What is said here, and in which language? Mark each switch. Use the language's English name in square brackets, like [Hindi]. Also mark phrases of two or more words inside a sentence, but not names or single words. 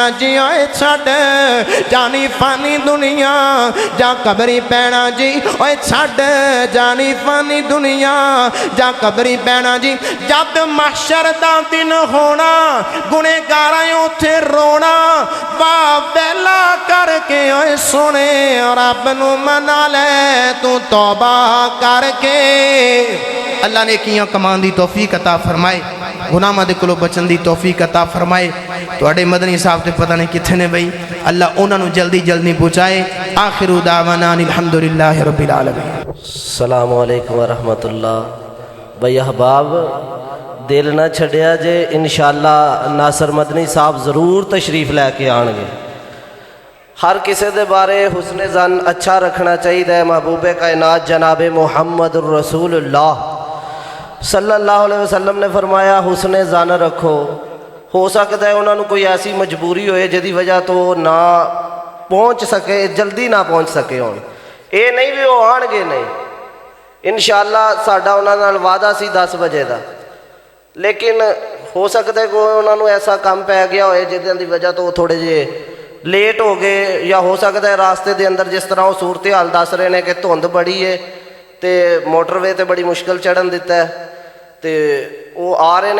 [Punjabi] جی اوئے چھڈ جانی فانی دنیا جا قبری پینا جی اوئے چھڈ جانی فانی دنیا جا قبری پینا جی جد محشر دا دن ہونا گنہگاراں اوتھے رونا واہ ویلا کرکے اوئے سونے رب نوں منا لے توں توبہ کرکے. اللہ نے کیاں کمان دی توفیق عطا فرمائے گناہاں دے کولوں بچن دی توفیق عطا فرمائے. تہاڈے مدنی صاحب تے پتا نہیں کتھے نے بئی اللہ اوہناں نوں جلدی جلدی پہنچائے. [Arabic] آخر دعوانا الحمد لله رب العالمين. السلام عليكم ورحمة الله. [Punjabi] بھائی احباب دل نہ چھڈیا جے ان شاء اللہ ناصر مدنی صاحب ضرور تشریف لےکے آئیں گے. [Urdu] ہر کسی کے بارے حسن ظن اچھا رکھنا چاہیے. محبوب کائنات جناب محمد [Arabic] رسول الله صلى الله عليه وسلم [Urdu] نے فرمایا حسن ظن رکھو. [Punjabi] ہو سکتا ہے اونہاں نے کوئی ایسی مجبوری ہووے جہدی وجہ توں نہ پہنچ سکے جلدی نہ پہنچ سکے ہون یہ نہیں بھی وہ آئیں گے نہیں ان شاء اللہ ساڈا اونہاں نال وعدہ سی 10 بجے کا لیکن ہو سکتا ہے کوئی اونہاں نے ایسا کام پے گیا ہووے جہدی وجہ توں تھوڑے جے لیٹ ہو گئے یا [Urdu] ہو سکتا ہے راستے کے اندر جس طرح وہ صورت حال دس رہے ہیں [Punjabi] کہ دھند بڑی ہے تو موٹروے تو بڑی مشکل چڑھن دتا ہے تو وہ آ رہے ہیں.